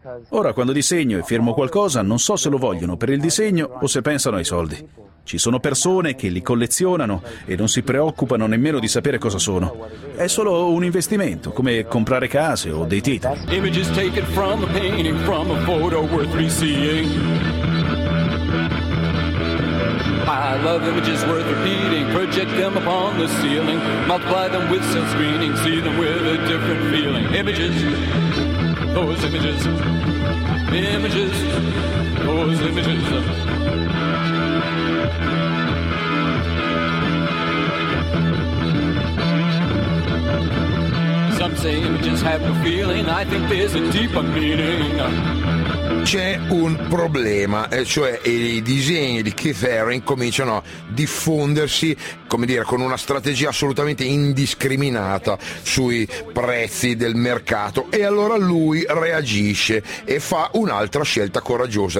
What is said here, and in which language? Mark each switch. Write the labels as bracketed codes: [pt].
[it] Ora, quando disegno e firmo qualcosa, non so se lo vogliono per il disegno o se pensano ai soldi. Ci sono persone che li collezionano e non si preoccupano nemmeno di sapere cosa sono. È solo un investimento, come comprare case o dei titoli. [en] I love images worth repeating, project them upon the ceiling, multiply them with some screening, see them with a different feeling. Images, those images, images, those images. Some say images have no feeling, I think there's a deeper meaning. [it] C'è un problema, cioè i disegni di Keith Haring cominciano a diffondersi, come dire, con una strategia assolutamente indiscriminata sui prezzi del mercato, e allora lui reagisce e fa un'altra scelta coraggiosa.